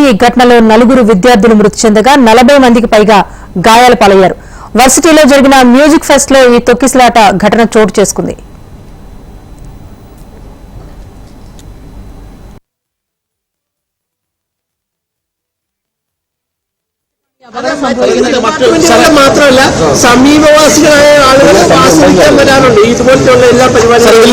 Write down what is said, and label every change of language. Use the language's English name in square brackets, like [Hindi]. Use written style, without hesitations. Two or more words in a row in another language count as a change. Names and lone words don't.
[Telugu] ఈ ఘటనలో 4 విద్యార్థులు మృతి చెందగా 40 మందికి పైగా గాయాల పాలయ్యారు. వర్సిటీలో జరిగిన [English] music fest [Telugu] లో ఈ తొక్కిసలాట ఘటన చోటు చేసుకుంది. [Malayalam] മാത്രമല്ല സമീപവാസികളായ ആളുകൾ ആസ്വദിക്കാൻ വരാറുണ്ട് ഇതുപോലത്തെ എല്ലാ പരിപാടികളും.